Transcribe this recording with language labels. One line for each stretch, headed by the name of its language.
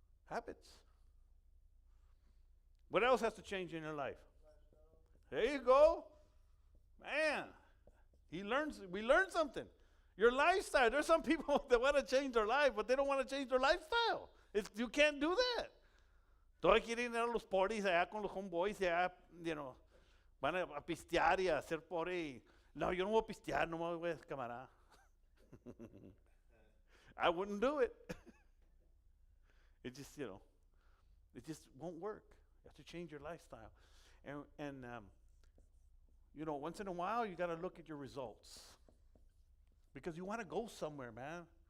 English: Habits. What else has to change in your life? There you go. Man, we learned something. Your lifestyle. There's some people that want to change their life, but they don't want to change their lifestyle. You can't do that.
Spanish: Todos quieren ir a los parties allá con los homeboys y allá, van a pistear y a hacer party. No, yo no voy a pistear, no me voy a descamarar.
English: I wouldn't do it. It just, it just won't work. You have to change your lifestyle. And once in a while, you got to look at your results. Because you want to go somewhere, man.